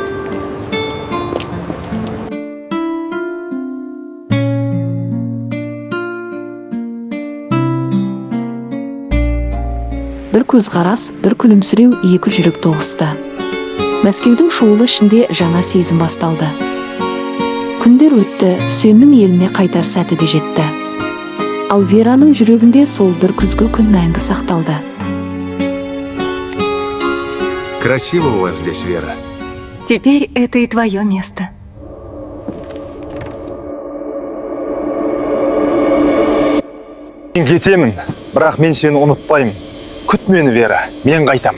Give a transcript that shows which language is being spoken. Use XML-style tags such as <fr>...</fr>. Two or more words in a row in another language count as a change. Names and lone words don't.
<kk>Бір көзқарас, бір күлімсіреу екі жүрек тоғысты. Мәскеудің шуылы ішінде жаңа сезім басталды. Күндер өтті, Үсеннің еліне қайтар сәті де жетті. Ал Вераның жүрегінде сол бір күзгі күн мәңгі сақталды.</kk> <ru>Красиво у вас здесь, Вера. Теперь это и твое место.</ru> <kk>Мен кетемін, бірақ мен сені ұмытпаймын. Күт мені, Вера, мен қайтам.</kk>